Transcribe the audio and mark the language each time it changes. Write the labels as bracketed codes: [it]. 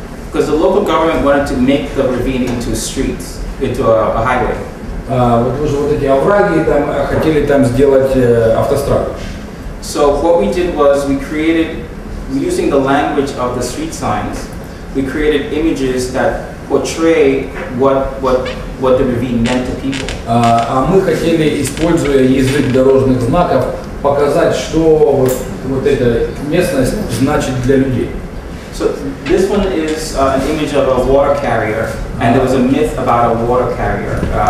[en] Because the local government wanted to make the ravine into streets, into a highway. [ru] Вот эти овраги там хотели там сделать автостраду. [en] So what we did was we created, using the language of the street signs, we created images that portray what the ravine meant to people. [ru] А мы хотели, используя язык дорожных знаков, показать, что вот эта местность значит для людей. [en] So this one is an image of a water carrier, and there was a myth about a water carrier.